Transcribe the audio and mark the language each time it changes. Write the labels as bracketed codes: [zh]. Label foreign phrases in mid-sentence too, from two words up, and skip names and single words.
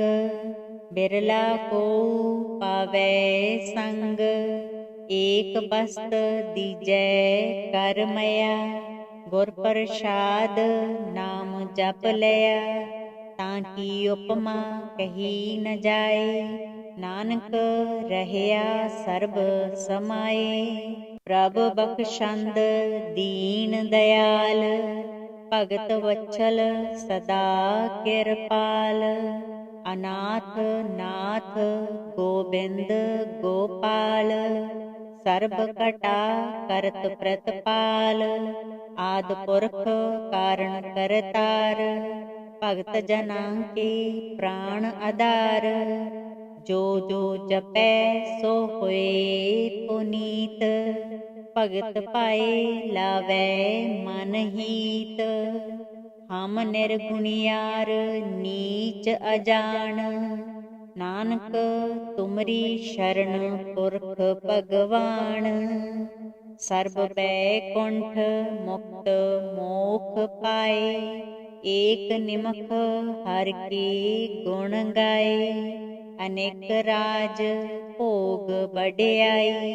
[pa] ਬਿਰਲਾ ਕੋ ਪਾਵੈ ਸੰਗ। ਏਕ ਬਸਤ ਦੀਜੈ ਕਰ ਮਇਆ। ਗੁਰ ਪ੍ਰਸਾਦ ਨਾਮ ਜਪ ਲਇਆ। ਤਾਕਿ ਉਪਮਾ ਕਹੀ ਨ ਜਾਏ। ਨਾਨਕ ਰਹਿਆ ਸਰਬ ਸਮਾਏ। ਪ੍ਰਭ ਬਖਸ਼ੰਦ ਦੀਨ ਦਇਆਲ। ਭਗਤ ਵਤਸਲ ਸਦਾ ਕਿਰਪਾਲ। ਅਨਾਥ ਨਾਥ ਗੋਬਿੰਦ ਗੋਪਾਲ। ਸਰਬ ਕਟਾ ਕਰਤ ਪ੍ਰਤਪਾਲ। ਆਦ ਪੁਰਖ ਕਾਰਣ ਕਰਤਾਰ। ਭਗਤ ਜਨਾ ਕੇ ਪ੍ਰਾਣ ਆਧਾਰ। ਜੋ ਜੋ ਜਪੈ ਸੋ ਹੋਏ ਪੁਨੀਤ। ਭਗਤ ਪਾਏ ਲਾਵੈ ਮਨ ਹੀਤ। ਹਮ ਨਿਰਗੁਣੀਆਰ ਨੀਚ ਅਜਾਨ। ਨਾਨਕ ਤੁਮਰੀ ਸ਼ਰਣ ਪੁਰਖ ਭਗਵਾਨ। ਸਰਬ ਬੈਕੁੰਠ ਮੁਕਤ ਮੋਖ ਪਾਏ। ਏਕ ਨਿਮਖ ਹਰ ਕੇ ਗੁਣ ਗਾਏ। ਅਨੇਕ ਰਾਜ ਭੋਗ ਬਢਿਆਈ।